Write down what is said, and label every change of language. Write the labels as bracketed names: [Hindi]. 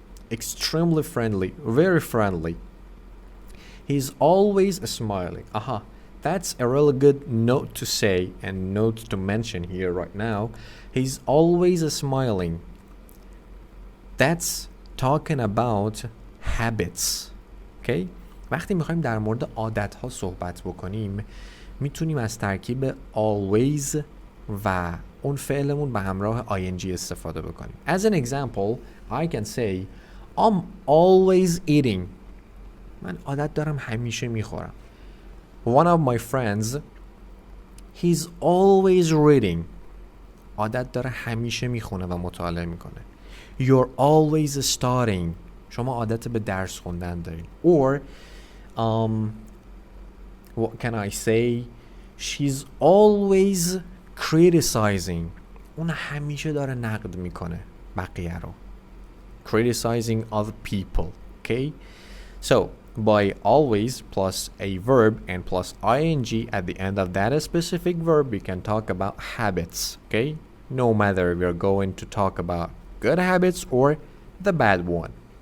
[English] Extremely friendly, very friendly. He's always smiling. That's a really good note to say and note to mention here right now. He's always smiling. That's talking about habits. Okay? [Persian] وقتی میخوایم در مورد عادت‌ها صحبت بکنیم میتونیم از ترکیب always و اون فعلمون به همراه ing استفاده بکنیم. [English] As an example, I can say I'm always eating. [Persian] من عادت دارم همیشه میخورم. [English] One of my friends, he's always reading. [Persian] عادت داره همیشه میخونه و مطالعه میکنه. [English] You're always studying. [Persian] شما عادت به درس خوندن دارین. [English] Or what can I say? She's always criticizing. [Persian] اون همیشه داره نقد میکنه بقیه رو. [English] Criticizing other people, okay? So, by always plus a verb and plus ing at the end of that specific verb, we can talk about habits, okay? No matter we're going to talk about good habits or the bad one.